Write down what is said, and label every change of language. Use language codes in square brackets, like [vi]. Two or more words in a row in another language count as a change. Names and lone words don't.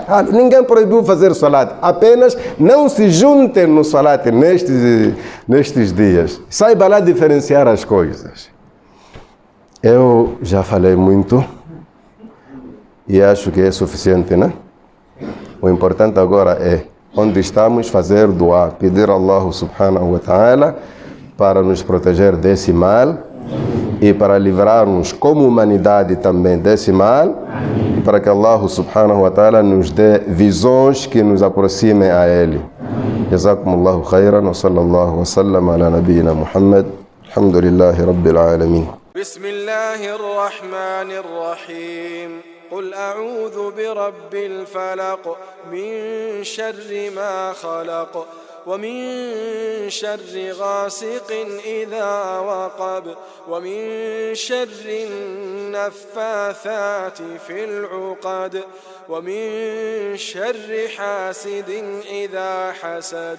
[pt] Ninguém proibiu fazer salat. Apenas não se juntem no salat nestes dias. Saiba lá diferenciar as coisas. Eu já falei muito e acho que é suficiente, né? O importante agora é, onde estamos, fazer dua, pedir a Allah [ar] سبحانه وتعالى [pt] para nos proteger desse mal e para livrar-nos como humanidade também desse mal, e para que Allah [ar] سبحانه وتعالى [pt] nos dê visões que nos aproximem a Ele. [ar] جزاكم الله خيرا وصلى الله وسلم على نبينا محمد. الحمد لله رب العالمين. Bismillahirrahmanirrahim. قل أعوذ برب الفلق من شر ما خلق ومن شر غاسق إذا وقب ومن شر النفاثات في العقد ومن شر حاسد إذا حسد.